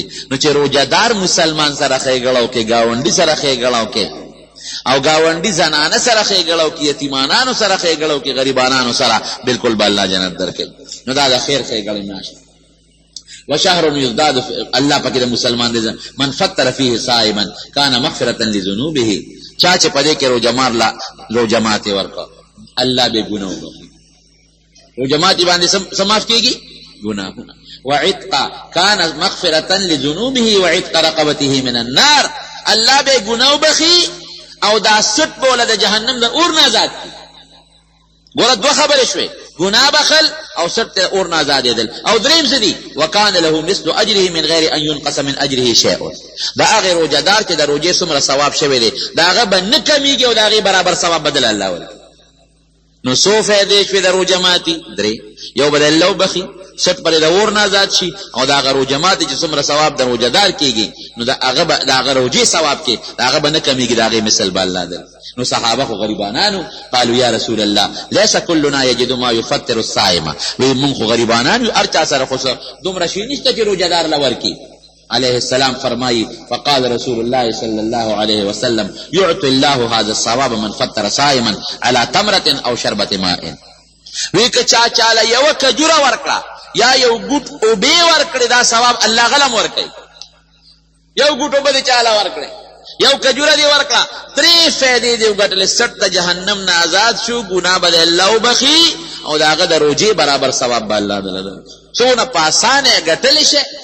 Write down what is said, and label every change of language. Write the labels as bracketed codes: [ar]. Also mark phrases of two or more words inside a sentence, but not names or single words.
[ps] نو چې روجهدار مسلمان سره ښېګړه وکړي ګاونډي سره ښېګړه وکړي او گاونډي زنانه سره ښېګړه وکړي یتیمانانو سره ښېګړه وکړي غریبانانو سره بالکل به الله جنت درکوي. نو دا د خیر ښېګړې میاشت وشهر یزداد الله پکې د مسلمان دی [ar] من فطر فیه صائما کان مغفرة لذنوبه. [ps] چا چې په دې کې روژه ماتې ورکړه الله به ګناه وبخي. روژه ماتې باندې څه معاف کېږي؟ ګناهونه. [ar] وعتق کان مغفرة لذنوبه وعتق رقبته من النار. [ps] الله به ګناه وبخي او دا سټ بوله د جهنم د اور نه آزاد کی. ګوره دوه خبرې شوې ګناه بخل او سټ ته اور نه آزادېدل او دریم څه دي [ar] وکان له مثل اجره من غیر ان ينقص من اجره شیء. [ps] د هغې روژهدار چې د روژې څومره ثواب شوی دی د هغه به نه کمیږي او د هغې برابر ثواب بدل الله ورکوي. نو څو فایدې شوې د روژه ماتې؟ درې. یو به د الله وبخي سټ پرې د اور نه آزاد شي او د هغه روژه ماتې چې څومره ثواب د روژهدار کېږي نو د هغه روژې ثواب کې د هغه به نه کمیږي د هغې مثل به الله در. نو صحابه خو غریبانانو [ar] قالوا یا رسول الله لیس کلنا یجد ما یفطر الصائم. [ps] وی مونږ خو غریبانان یو هر چا سره خو دومره شي نشته چې روژهدار له ورکړي. [ar] علیه السلام فرمایي فقال رسول الله صلی الله علیه وسلم یعطي الله هذا الثواب من فطر صائما على تمرة او شربة ماء. [ps] وی که چا چاله یوه کجوره ورکړه یا یو ګوټ اوبې ورکړې دا ثواب الله غلم ورکوي. یو ګوټ اوبه دې چاله ورکړې یو کجوره دی ورکړه 3 فائدې دی وګټلې 60 د جهنم نه آزاد شو ګناه به الله وبخي او د هغه د روجې برابر ثواب به الله دله څونه په اسانه ګټلی شي